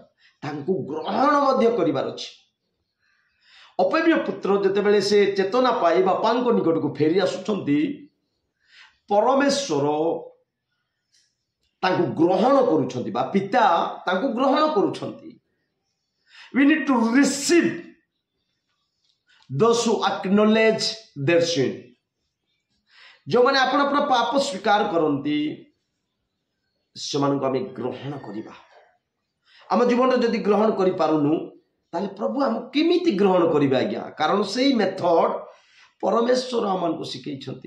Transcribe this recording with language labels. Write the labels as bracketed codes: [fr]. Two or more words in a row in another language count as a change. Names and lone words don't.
[or] ତାଙ୍କୁ ଗ୍ରହଣ ମଧ୍ୟ କରିବାର ଅଛି। ଅପବ୍ୟ ପୁତ୍ର ଯେତେବେଳେ ସେ ଚେତନା ପାଇ ବାପାଙ୍କ ନିକଟକୁ ଫେରି ଆସୁଛନ୍ତି, ପରମେଶ୍ୱର ତାଙ୍କୁ ଗ୍ରହଣ କରୁଛନ୍ତି ବା ପିତା ତାଙ୍କୁ ଗ୍ରହଣ କରୁଛନ୍ତି। [en] We need to receive those who acknowledge their sin। [or] ଯେଉଁମାନେ ଆପଣ ଆପଣ ପାପ ସ୍ୱୀକାର କରନ୍ତି ସେମାନଙ୍କୁ ଆମେ ଗ୍ରହଣ କରିବା। ଆମ ଜୀବନରେ ଯଦି ଗ୍ରହଣ କରିପାରୁନୁ ତାହେଲେ ପ୍ରଭୁ ଆମକୁ କେମିତି ଗ୍ରହଣ କରିବେ ଆଜ୍ଞା? କାରଣ ସେଇ ମେଥଡ଼ ପରମେଶ୍ୱର ଆମମାନଙ୍କୁ ଶିଖେଇଛନ୍ତି।